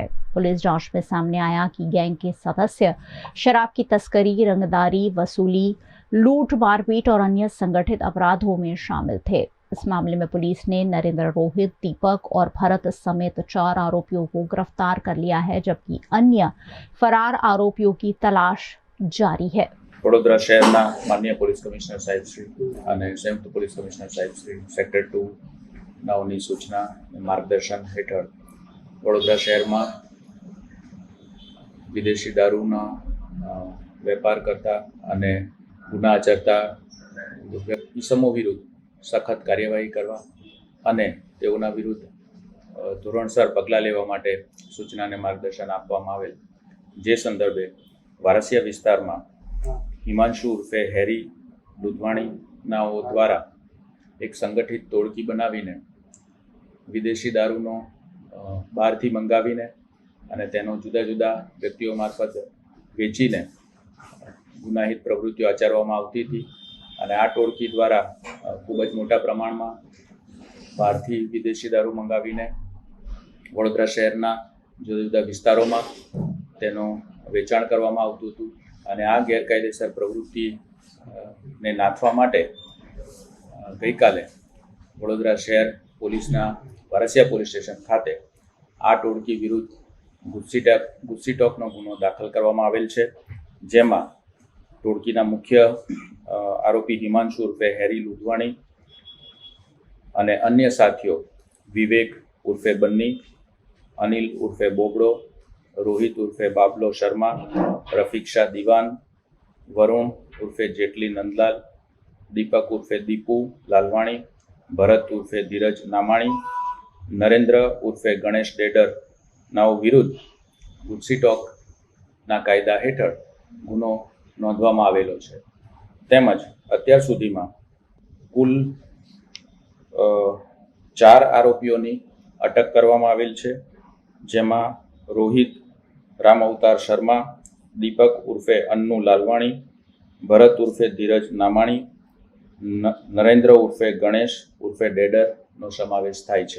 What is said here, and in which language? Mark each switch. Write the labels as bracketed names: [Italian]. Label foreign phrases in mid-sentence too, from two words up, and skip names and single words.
[Hindi] पुलिस जांच में सामने आया कि गैंग के सदस्य शराब की तस्करी, रंगदारी वसूली, लूट, मारपीट और अन्य संगठित अपराधों में शामिल थे। इस मामले में पुलिस ने नरेंद्र, रोहित, दीपक और भरत समेत 4 आरोपियों को गिरफ्तार कर लिया है, जबकि अन्य फरार आरोपियों की तलाश जारी है। [Gujarati] વડોદરા શહેરના માનનીય પોલીસ કમિશ્નર સાહેબ શ્રી અને સંયુક્ત પોલીસ કમિશનર સાહેબ શ્રી સેક્ટર 2 નાઓની સૂચના માર્ગદર્શન હેઠળ વડોદરા શહેરમાં વિદેશી દારૂના વેપાર કરતા અને ગુના આચરતા ઇસમો વિરુદ્ધ સખત કાર્યવાહી કરવા અને તેઓના વિરુદ્ધ ધોરણસર પગલાં લેવા માટે સૂચના અને માર્ગદર્શન આપવામાં આવેલ। જે સંદર્ભે વારસિયા વિસ્તારમાં હિમાંશુ ઉર્ફે હેરી દુધવાણી નાઓ દ્વારા એક સંગઠિત તોડકી બનાવીને વિદેશી દારૂનો બહારથી મંગાવીને અને તેનો જુદા જુદા વ્યક્તિઓ માર્ફત વેચીને ગુનાહિત પ્રવૃત્તિઓ આચરવામાં આવતી હતી અને આ ટોળકી દ્વારા ખૂબ જ મોટા પ્રમાણમાં બહારથી વિદેશી દારૂ મંગાવીને વડોદરા શહેરના જુદા જુદા વિસ્તારોમાં તેનો વેચાણ કરવામાં આવતું હતું અને આ ગેરકાયદેસર પ્રવૃત્તિ ને નાથવા માટે ગઈકાલે વડોદરા શહેર પોલીસના વારસિયા પોલીસ સ્ટેશન ખાતે આ ટોળકી વિરુદ્ધ ગુસ્સી ટોકનો ગુનો દાખલ કરવામાં આવેલ છે, જેમાં ટોળકીના મુખ્ય આરોપી હિમાંશુ ઉર્ફે હેરી લુધવાણી અને અન્ય સાથીઓ વિવેક ઉર્ફે બન્ની, અનિલ ઉર્ફે બોબડો, રોહિત ઉર્ફે બાબલો શર્મા, રફીક શાહ દીવાન, વરુણ ઉર્ફે જેટલી નંદલાલ, દીપક ઉર્ફે દીપુ લાલવાણી, ભરત ઉર્ફે ધીરજ નામાણી, નરેન્દ્ર ઉર્ફે ગણેશ ડેડર નાઓ વિરુદ્ધ ગુત્સી ટૉક ના કાયદા હેઠળ ગુનો નોંધવામાં આવેલો છે। તેમજ અત્યાર સુધીમાં કુલ 4 આરોપીઓની અટક કરવામાં આવેલ છે, જેમાં રોહિત રામ અવતાર શર્મા, દીપક ઉર્ફે અન્નુ લાલવાણી, ભરત ઉર્ફે ધીરજ નામાણી, નરેન્દ્ર ઉર્ફે ગણેશ ઉર્ફે ડેડર નો સમાવેશ થાય છે।